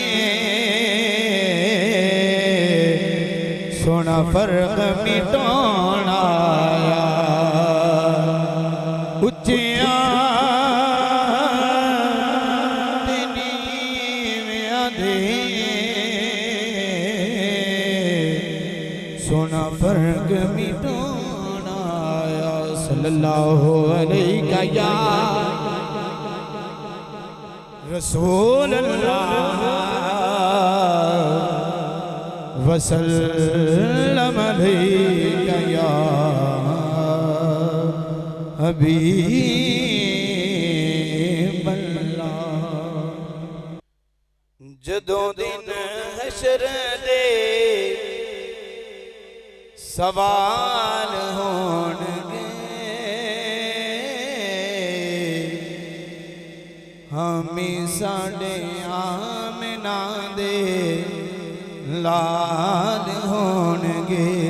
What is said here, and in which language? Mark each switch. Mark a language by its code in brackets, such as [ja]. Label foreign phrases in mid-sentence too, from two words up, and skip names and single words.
[pa] سوہنا فرق مٹانا آیا، اچیاں تے نیویاں دے سوہنا فرق مٹانا آیا. [ar] صلى الله عليك يا رسول الله وسلم عليك يا حبيب الله. [pa] جدوں دن حشر دے سوال ہونگے، حامی ساڈے آمنہ دے لال ہونگے.